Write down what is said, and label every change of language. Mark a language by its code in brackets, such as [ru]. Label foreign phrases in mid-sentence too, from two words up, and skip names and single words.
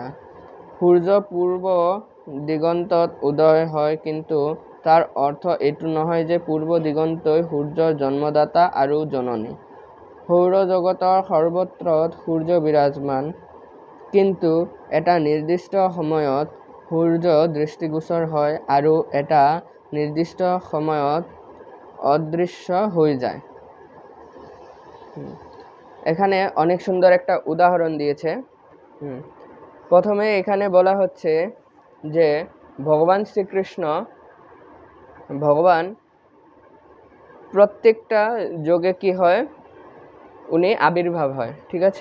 [as] সূৰ্য পূৰ্ব দিগন্তত উদয় হয়, কিন্তু তাৰ অৰ্থ এইটো নহয় যে পূৰ্ব দিগন্তই সূৰ্যৰ জন্মদাতা আৰু জননী। সৌৰজগতৰ সৰ্বত্ৰ সূৰ্য বিৰাজমান, কিন্তু এটা নিৰ্দিষ্ট সময়ত সূৰ্য দৃষ্টিগোচৰ হয় আৰু এটা নিৰ্দিষ্ট সময়ত অদৃশ্য হৈ যায়। [bn] এখানে অনেক সুন্দর একটা উদাহরণ দিয়েছে। প্রথমে এখানে বলা হচ্ছে যে ভগবান শ্রীকৃষ্ণ, ভগবান প্রত্যেকটা যোগে কি হয়, উনি আবির্ভাব হয়, ঠিক আছে।